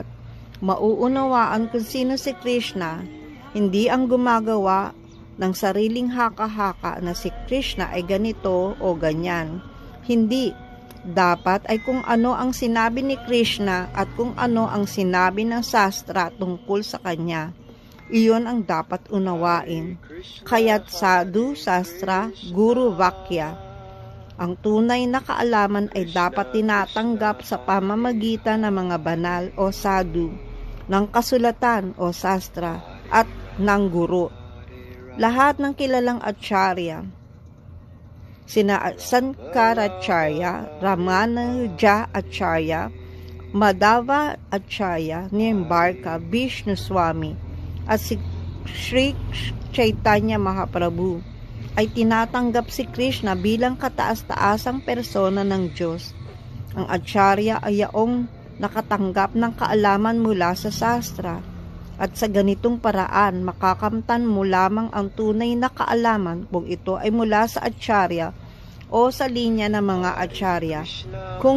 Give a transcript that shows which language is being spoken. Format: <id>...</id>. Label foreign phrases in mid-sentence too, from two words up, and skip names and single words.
<tl>Mauunawaan kung sino si Krishna, hindi ang gumagawa ng sariling haka-haka na si Krishna ay ganito o ganyan. Hindi. Dapat ay kung ano ang sinabi ni Krishna at kung ano ang sinabi ng sastra tungkol sa kanya. Iyon ang dapat unawain. Kaya't</tl> <sa>sadhu, sastra, guru, vakya.</sa> <tl>Ang tunay na kaalaman ay dapat tinatanggap sa pamamagitan ng mga banal o sadhu. ng kasulatan o sastra at ng guro. Lahat ng kilalang acharya, sina Sankaracharya, Ramanuja Acharya, Madhava Acharya, Nimbarka, Vishnu Swami, at si Sri Chaitanya Mahaprabhu ay tinatanggap si Krishna bilang kataas-taasang persona ng Diyos. Ang acharya ay yaong nakatanggap ng kaalaman mula sa sastra, at sa ganitong paraan makakamtan mo lamang ang tunay na kaalaman kung ito ay mula sa acharya o sa linya ng mga acharya.</tl>